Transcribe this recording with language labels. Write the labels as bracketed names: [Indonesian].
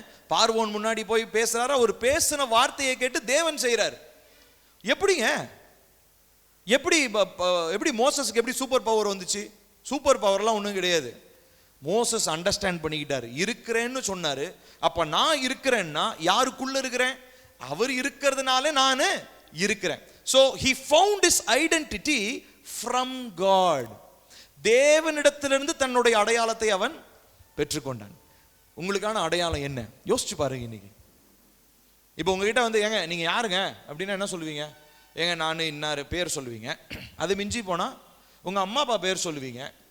[Tamil] பார்வோன் முன்னாடி போய் பேசுறாரு, அவர் பேசின வார்த்தையை கேட்டு தேவன் செய்யறாரு. எப்படிங்க? எப்படி மோசஸ்க்கு எப்படி சூப்பர் பவர் வந்துச்சு? சூப்பர் பவர்லாம் ஒன்றும் கிடையாது. மோசஸ் அண்டர்ஸ்டாண்ட் பண்ணிக்கிட்டாரு, இருக்கிறேன்னு சொன்னாரு. அப்ப நான் இருக்கிறேன்னா யாருக்குள்ள இருக்கிறேன்? அவர் இருக்கிறதுனால நான் இருக்கிறேன். [English] So he found his identity from God. [Tamil] தேவனிடத்திலிருந்து தன்னுடைய அடையாளத்தை அவன் பெற்றுக்கொண்டான். உங்களுக்கான அடையாளம் என்ன? யோசிச்சு பாருங்க. இன்னைக்கு இப்போ உங்ககிட்ட வந்து ஏங்க நீங்க யாருங்க அப்படின்னா என்ன சொல்லுவீங்க? ஏங்க நான் இன்னாரு பேர் சொல்லுவீங்க. அது மிஞ்சி போனா உங்க அம்மா அப்பா பேர் சொல்லுவீங்க.